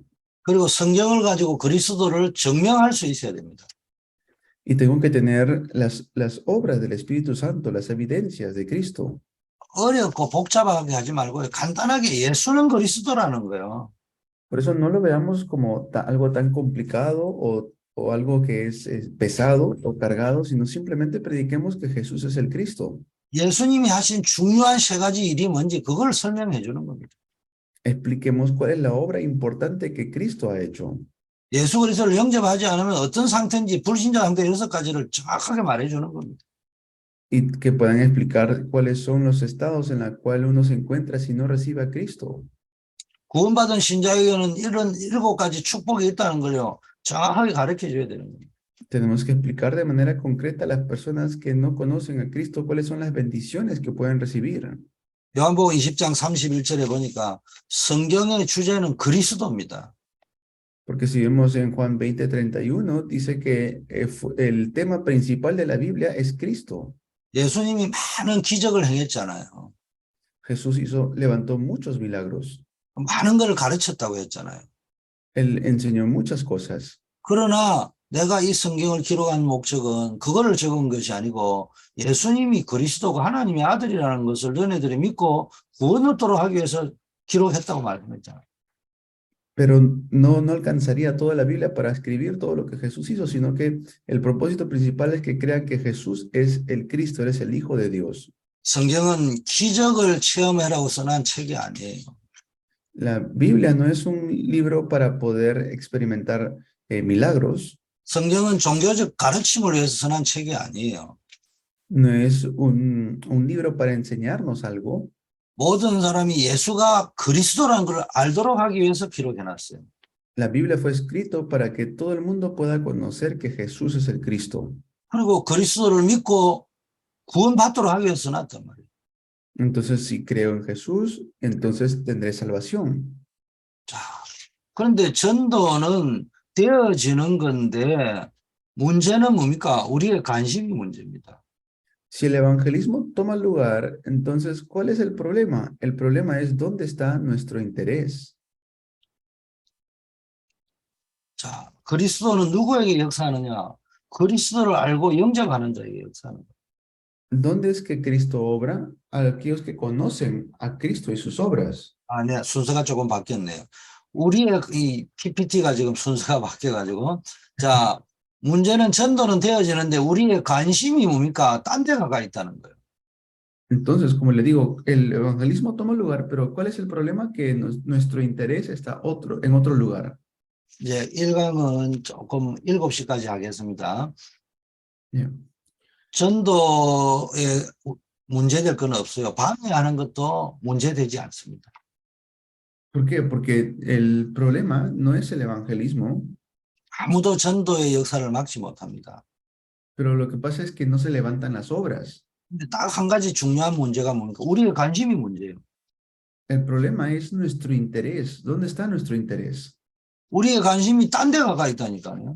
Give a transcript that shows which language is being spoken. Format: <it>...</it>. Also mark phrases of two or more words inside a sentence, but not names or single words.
<ko>그리고 성경을 가지고 그리스도를 증명할 수 있어야 됩니다.</ko> <es>Y tengo que tener las obras del Espíritu Santo, las evidencias de Cristo.</es> <ko>어렵고 복잡하게 하지 말고 간단하게 예수는 그리스도라는 거예요.</ko> <es>Por eso no lo veamos como algo tan complicado o algo que es pesado o cargado, sino simplemente prediquemos que Jesús es el Cristo.</es> <ko>예수님이 하신 중요한 세 가지 일이 뭔지 그걸 설명해 주는 겁니다.</ko> <es>Expliquemos cuál es la obra importante que Cristo ha hecho.</es> <ko>예수 그리스도를 영접하지 않으면 어떤 상태인지 불신자 상태 6가지를 정확하게 말해 주는 겁니다.</ko> <es>Y que puedan explicar cuáles son los estados en los cuales uno se encuentra si no recibe a Cristo.</es> <ko>구원받은 신자에게는 이런 7가지 축복이 있다는 걸요. 정확하게 가르쳐 줘야 되는 겁니다.</ko> <es>Tenemos que explicar de manera concreta a las personas que no conocen a Cristo cuáles son las bendiciones que pueden recibir.</es> <ko>요한복음 20장 31절에 보니까 성경의 주제는 그리스도입니다.</ko> <es>Porque si vemos en Juan 20:31, dice que el tema principal de la Biblia es Cristo.</es> <ko>예수님이 많은 기적을 행했잖아요.</ko> <es>Jesús levantó muchos milagros.</es> <ko>많은 걸 가르쳤다고 했잖아요.</ko> <es>Él enseñó muchas cosas.</es> <ko>그러나 내가 이 성경을 기록한 목적은 그거를 적은 것이 아니고 예수님이 그리스도고 하나님의 아들이라는 것을 너네들이 믿고 구원을 얻도록 하기 위해서 기록했다고 말씀했잖아요.</ko> <es>Pero no alcanzaría toda la Biblia para escribir todo lo que Jesús hizo, sino que el propósito principal es que crean que Jesús es el Cristo, Él es el Hijo de Dios.</es> <ko>성경은 기적을 체험해라고 써난 책이 아니에요.</ko> <es>La Biblia no es un libro para poder experimentar milagros.</es> <ko>성경은 종교적 가르침을 위해서 써난 책이 아니에요.</ko> <es>No es un libro para enseñarnos algo.</es> <ko>모든 사람이 예수가 그리스도라는 걸 알도록 하기 위해서 기록해놨어요.</ko> <es>La Biblia fue escrito para que todo el mundo pueda conocer que Jesús es el Cristo.</es> <ko>그리고 그리스도를 믿고 구원받도록 하기 위해서 써놨단 말이에요.</ko> <es>Entonces, si creo en Jesús, entonces tendré salvación.</es> <ko>자, 그런데 전도는 되어지는 건데 문제는 뭡니까? 우리의 관심이 문제입니다.</ko> <es>Si el evangelismo toma lugar, entonces, ¿cuál es el problema? El problema es dónde está nuestro interés.</es> <ko>자, 그리스도는 누구에게 역사하느냐? 그리스도를 알고 영접하는 자에게 역사하는 거예요.</ko> <es>¿Dónde es que Cristo obra? A aquellos que conocen a Cristo y sus obras.</es> <ko>아, 네, 순서가 조금 바뀌었네요. 우리의 이 PPT가 지금 순서가 바뀌어가지고, 자, 문제는 전도는 되어지는데 우리의 관심이 뭡니까? 딴 데 가가 있다는 거예요.</ko> <es>Entonces, como le digo, el evangelismo toma lugar, pero ¿cuál es el problema? Que nuestro interés está en otro lugar.</es> <ko>이제 1강은 조금 7시까지 하겠습니다. Yeah. 전도에 문제될 건 없어요. 방해하는 것도 문제되지 않습니다.</ko> <es>¿Por qué? Porque el problema no es el evangelismo,</es> <ko>아무도 전도의 역사를 막지 못합니다.</ko> <es>pero lo que pasa es que no se levantan las obras.</es> <ko>근데 딱 한 가지 중요한 문제가 뭡니까? 우리의 관심이 문제예요.</ko> <es>El problema es nuestro interés. ¿Dónde está nuestro interés?</es> <ko>우리의 관심이 딴 데 가가 있다니까요.</ko>